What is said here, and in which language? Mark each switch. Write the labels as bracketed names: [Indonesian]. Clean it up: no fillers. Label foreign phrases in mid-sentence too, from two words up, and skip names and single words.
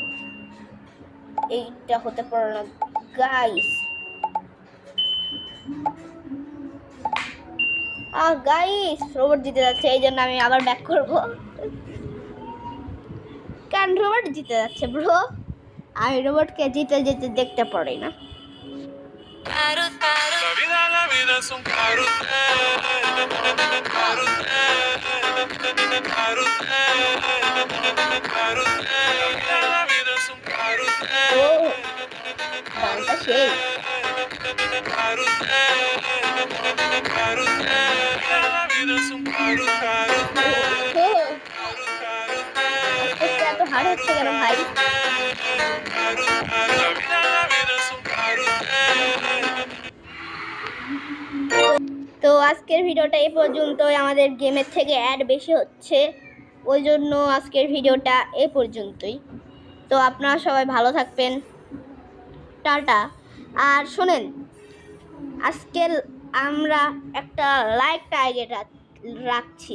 [Bangla] এইটা হতে পারে না গাইস। গাইস রোবট জিতে যাচ্ছে, এই জন্য আমি আবার ব্যাক করবো, কারণ রোবট জিতে যাচ্ছে ব্রো। আমি রোবটকে জিতে যেতে দেখতে পারি না। [Spanish] La vida es un carrusel, carrusel, carrusel, carrusel. La vida es un carrusel, [Bangla] গানটা সেই। [Spanish] carrusel, carrusel. La vida es un carrusel, [Bangla] এত হার্ড হচ্ছে কেন ভাই? [Spanish] la vida es un carrusel. [Bangla] তো আজকের ভিডিওটা এই পর্যন্তই। আমাদের গেমের থেকে অ্যাড বেশি হচ্ছে, ওই জন্য আজকের ভিডিওটা এই পর্যন্তই। তো আপনারা সবাই ভালো থাকবেন, টাটা। আর শোনেন, আজকে আমরা একটা [English] like target [Bangla] রাখছি।